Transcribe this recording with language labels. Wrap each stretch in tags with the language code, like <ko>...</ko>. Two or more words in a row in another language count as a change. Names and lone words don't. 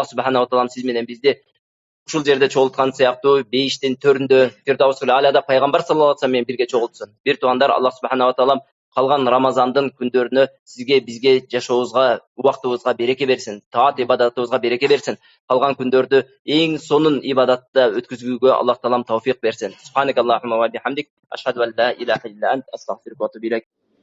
<ky>Аллах субханаху таала сиз менен бизди ушул жерде чогулткан сыяктуу бейиштин төрүндө Фирдаусул Алада пайгамбар</ky> <ar>صلى الله عليه وسلم</ar> <ky>менен бирге чогултсын. Бир туугандар, Аллах субханала таалам калган Рамазандын күндөрүнө сизге, бизге, жашообузга, убактыбызга береке берсин. Таат ибадатыбызга береке берсин. Калган күндөрдү эң сонун ибадатта өткөзүүгө Аллах таалам тауфик берсин.</ky> <ar>سبحانك اللهم وبحمدك، أشهد أن لا إله إلا أنت، أستغفرك وأتوب إليك.</ar>